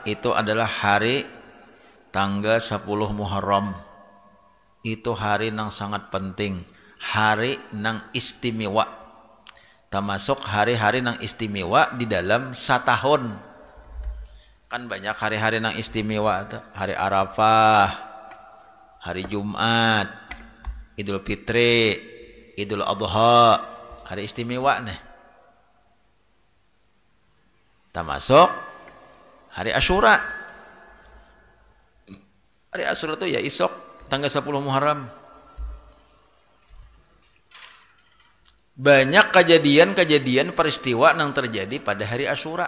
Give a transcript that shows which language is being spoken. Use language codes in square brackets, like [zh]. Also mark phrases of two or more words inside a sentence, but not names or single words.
[id] itu adalah hari tanggal 10 Muharram itu hari nang sangat penting hari nang istimewa termasuk hari-hari nang istimewa di dalam setahun kan banyak hari-hari nang istimewa hari Arafah hari Jumat Idul Fitri Idul Adha hari istimewa nih termasuk hari Asyura itu ya isok tanggal 10 Muharram Banyak kejadian-kejadian peristiwa yang terjadi pada hari Asyura.